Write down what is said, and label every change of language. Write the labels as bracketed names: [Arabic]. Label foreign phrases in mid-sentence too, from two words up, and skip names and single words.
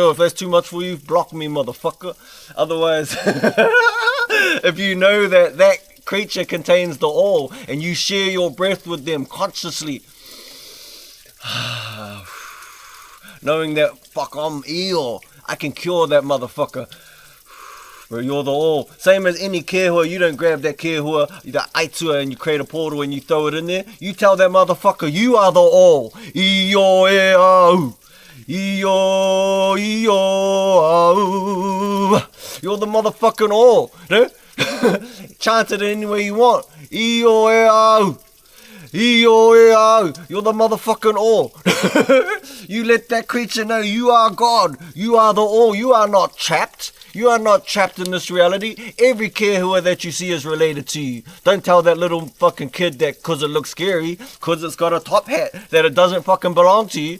[English] If that's too much for you, block me, motherfucker. Otherwise, if you know that that creature contains the all, and you share your breath with them consciously, knowing that, fuck, I'm ill, I can cure that motherfucker. Bro, you're the all. Same as any kehua, you don't grab that kehua, the aitua, and you create a portal and you throw it in there. You tell that motherfucker, you are the all. [Māori] Iyo e au. Iyo, iyo au. [English] You're the motherfucking all. No? Chant it any way you want. [Māori] Iyo e au. Iyo e au. [English] You're the motherfucking all. You let that creature know you are God. You are the all. You are not trapped. You are not trapped in this reality. Every kehua that you see is related to you. Don't tell that little fucking kid that because it looks scary, because it's got a top hat, that it doesn't fucking belong to you.